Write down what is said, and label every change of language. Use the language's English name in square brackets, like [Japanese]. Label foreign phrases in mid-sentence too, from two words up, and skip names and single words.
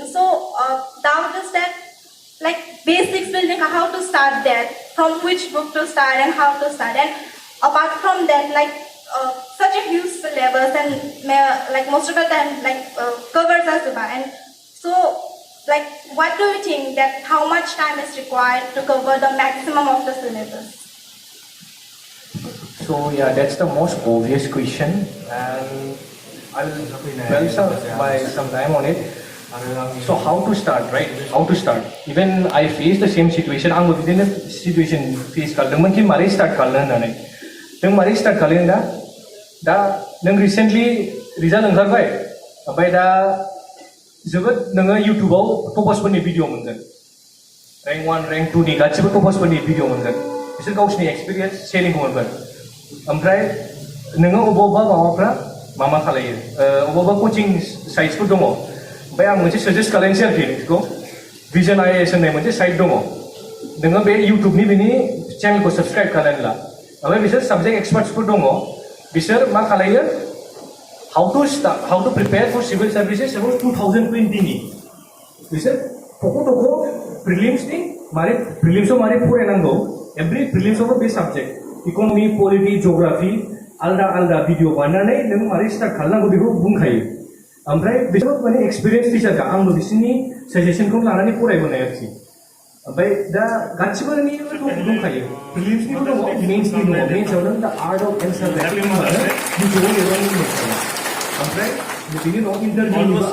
[English] So doubt is that like basics building, how to start that, from which book to start and how to start, and apart from that, like such a huge syllabus and like most of the time like covers us and so like what do you think that how much time is required to cover the maximum of the syllabus? So yeah, that's the most obvious question, and I'll buy some time on it. So how to start, right? How to start? Even I face the same situation. I'm within the situation face [Bodo] kalman ki mari start kalna nane. Nang mari start kalna da nang recently result angkarbai. Abai da जोबोद नोङो युट्युबाव टपार्सफोरनि भिडिअ मोनगोन रेंक 1 रेंक 2 नि गासिबो टपार्सफोरनि भिडिअ मोनगोन बिसोर गावसिनि एक्सपिरियेन्स शेयारिंखौ मोनगोन ओमफ्राय नोङो अबावबा माबाफ्रा मा खालायो अबावबा कोचिं साइट्सफोर दङ ओमफ्राय आं मोनसे साजेस्ट खालायनोसै आरोखि नोंखौ भिजन IAS होननाय मोनसे साइट दङ नोङो बे युट्युबनि बिनि चेनेलखौ साबस्क्राइब खालायना ला ओमफ्राय बिसोर साबजेक्ट एक्सपार्ट्सफोर दङ बिसोर मा खालायो [English] how to prepare for civil services about 2020 [Bodo] ni बिसोर थख' prelims ni prelims आव मारै फरायनांगौ [English] every [Bodo] prelims आव बे [English] subject economy polity geography [Bodo] आलदा भिडिअ बानायनानै नों मारै स्टार्ट खालामनांगौ बेखौ बुंखायो ओमफ्राय बिसोर माने एक्सपिरियेन्स टिचारखा आंबो बिसोरनि साजेसनखौ लानानै फरायबोनाय आरोखि ओमफ्राय दा गासिबोनि दंखायो प्रिलिम्सनिबो दङ मेन्सनि दङ मेन्सआव नों दा [English] art of answer writing [Bodo] होनबानो भिडिअ लिरनानै मोनखायो ओमफ्राय बिनि उनाव इन्टारभिउ